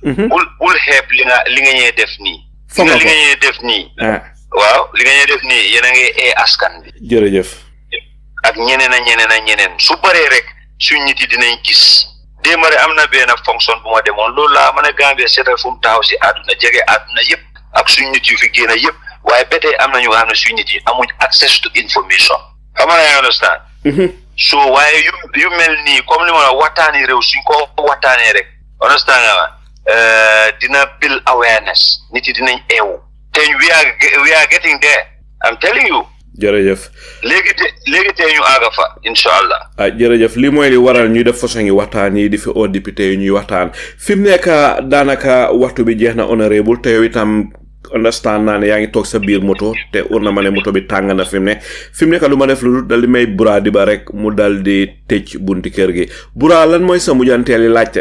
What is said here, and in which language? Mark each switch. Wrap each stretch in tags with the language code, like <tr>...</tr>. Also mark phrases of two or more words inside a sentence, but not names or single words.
<wo>bul xeeb li nga ñee def nii. li nga ñee def nii. waaw li nga ñee def nii yéen a ngi ee askan bi. jërëjëf. ak ñeneen su bëree rek suñ nit yi dinañ gis démb rek am na benn fonction bu ma demoon loolu laa mën a Gambia seetal fu mu taxaw si àdduna jege àdduna yëpp ak suñ nit yu fi génn yëpp waaye ba tey am na ñu nga xam ne suñ nit yi amuñ</wo> <en>access to information</en> <wo>xam nga yaa understand. so waaye yu mel nii comme li ma la waxtaanee réew suñ ko waxtaanee rek understand nga dina</wo> <en>build awareness</en> <wo>nit yi dinañ eewu te</wo> <en>we are getting there I'm telling you.</en> <wo>jërëjëf léegi tey ñu àgga fa</wo> <ar>إن شاء الله.</ar> <wo>jërëjëf li mooy li waral ñuy def façon yi waxtaan yi di fi oo député yi ñuy waxtaan fi mu nekk daanaka waxtu bi jeex na honorable te yow itam understand naa ne yaa ngi toog sa biir moto te ur na ma ne moto bi tàng na fi mu nekk lu ma def lu dal di may Bura di ba rek mu dal di tëj bunti kër gi Bura lan mooy sa mujjanteel yi laajte.</wo>